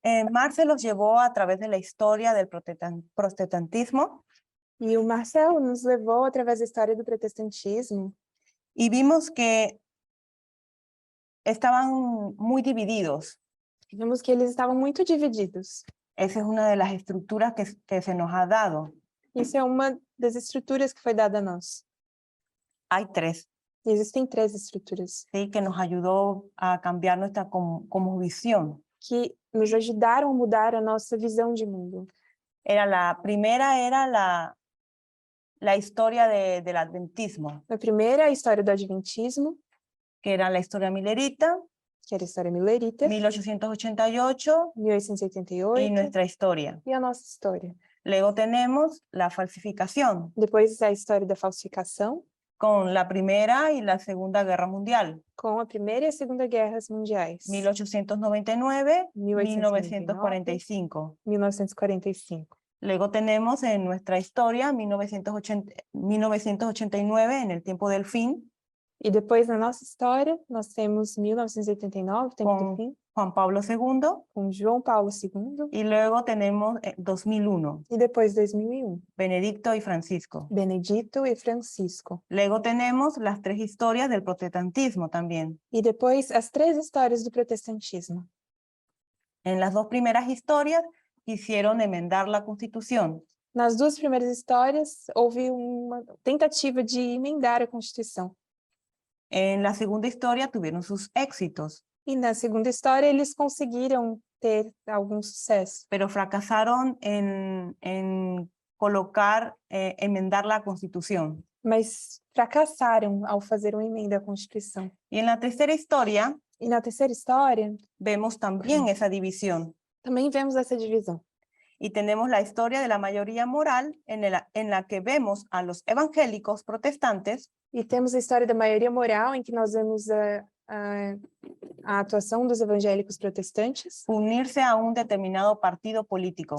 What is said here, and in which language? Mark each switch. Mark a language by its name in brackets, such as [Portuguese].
[Spanish] Marx los llevó a través de la historia del protestantismo [Portuguese] E o Marcel nos levou através da história do protestantismo [Spanish] y vimos que estaban muy divididos. [Portuguese] vimos que eles estavam muito divididos. [Spanish] Esa es una de las estructuras que se nos ha dado. [Portuguese] Isso é uma das estruturas que foi dada a nós. [Spanish] Hay tres, [Portuguese] E existem 3 estruturas [Spanish] ¿sí? Que nos ayudó a cambiar nuestra como visión. [Portuguese] que nos ajudaram a mudar a nossa visão de mundo. [Spanish] La primera era la historia del adventismo, [Portuguese] A primeira é a história do Adventismo, [Spanish] que era la historia millerita, [Portuguese] que era a história millerita, [Spanish] 1888, y [Portuguese] 1888, [Spanish] nuestra historia. [Portuguese] e a nossa história. [Spanish] Luego tenemos la falsificación, [Portuguese] Depois a história da falsificação, [Spanish] con la Primera y la Segunda Guerra Mundial, [Portuguese] com a Primeira e a Segunda Guerras Mundiais, [Spanish] 1899, [Portuguese] 1899, [Spanish] 1945. [Portuguese] 1945. [Spanish] Luego tenemos en nuestra historia 1989, en el tiempo del fin, [Portuguese] E depois, na nossa história, nós temos 1989, tempo do [Spanish] con [Portuguese] fim, [Spanish] Juan Pablo II, [Portuguese] com João Paulo II, [Spanish] y luego tenemos 2001, [Portuguese] e depois 2001, [Spanish] Benedicto y Francisco. [Portuguese] Benedito e Francisco. [Spanish] Luego tenemos las tres historias del protestantismo también. [Portuguese] E depois as 3 histórias do protestantismo. [Spanish] En las dos primeras historias quisieron enmendar la Constitución. [Portuguese] Nas 2 primeiras histórias, houve uma tentativa de emendar a Constituição. [Spanish] En la segunda historia tuvieron sus éxitos, [Portuguese] E na segunda história, eles conseguiram ter algum sucesso, [Spanish] pero fracasaron en colocar, enmendar la Constitución. [Portuguese] mas fracassaram ao fazer uma emenda à Constituição. [Spanish] Y en la tercera historia [Portuguese] E na terceira história, [Spanish] vemos también esa división. [Portuguese] também vemos essa divisão. [Spanish] Y tenemos la historia de la mayoría moral en la que vemos a los evangélicos protestantes [Portuguese] E temos a história da maioria moral, em que nós vemos a atuação dos evangélicos protestantes [Spanish] unirse a un determinado partido político.